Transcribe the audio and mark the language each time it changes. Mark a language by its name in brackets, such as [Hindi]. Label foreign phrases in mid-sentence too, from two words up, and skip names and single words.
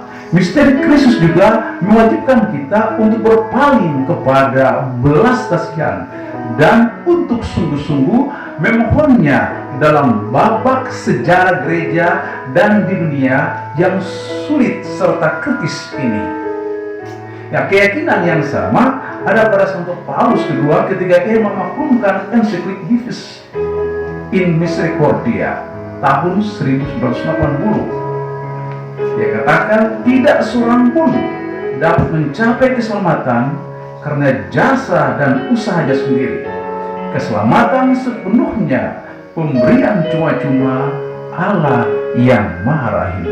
[Indonesian] Misteri Kristus juga mewajibkan kita untuk berpaling kepada belas kasihan dan untuk sungguh-sungguh memohonnya dalam babak sejarah gereja dan di dunia yang sulit serta kritis ini. Ya, keyakinan yang sama ada pada Santo Paulus II ketika ia memaklumkan ensiklik Divis in Misericordia tahun 1980. Dia katakan tidak seorang pun dapat mencapai keselamatan karena jasa dan usahanya sendiri. Keselamatan sepenuhnya pemberian cuma-cuma Allah yang Maha Rahim.